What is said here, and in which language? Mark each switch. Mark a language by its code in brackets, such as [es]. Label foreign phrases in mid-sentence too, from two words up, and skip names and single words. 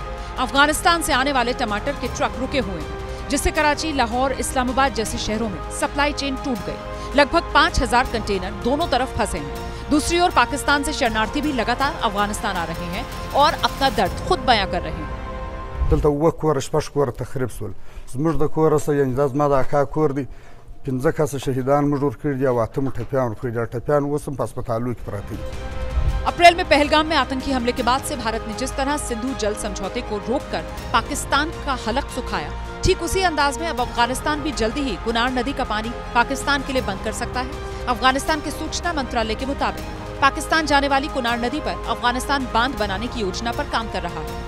[hi] अफगानिस्तान से आने वाले टमाटर के ट्रक रुके हुए हैं, जिससे कराची, लाहौर, इस्लामाबाद जैसे शहरों में सप्लाई चेन टूट गई। लगभग 5000 कंटेनर दोनों तरफ फंसे हैं। दूसरी ओर पाकिस्तान से शरणार्थी भी लगातार अफगानिस्तान आ रहे हैं और अपना दर्द खुद बयां कर रहे हैं। [ps] دلته وکور شپږ کور تخریب سول زموږ د کور سره یعنی د زما د اکا کور دی 15 کسه شهیدان موږ ورکړي دي او 8 ټپیان ورکړي دي ټپیان اوس هم په هسپتالو کې پراته دي। [hi] अप्रैल में पहलगाम में आतंकी हमले के बाद से भारत ने जिस तरह सिंधु जल समझौते को रोककर पाकिस्तान का हलक सुखाया, ठीक उसी अंदाज में अब अफगानिस्तान भी जल्दी ही कुनार नदी का पानी पाकिस्तान के लिए बंद कर सकता है। अफगानिस्तान के सूचना मंत्रालय के मुताबिक पाकिस्तान जाने वाली कुनार नदी पर अफगानिस्तान बांध बनाने की योजना पर काम कर रहा है।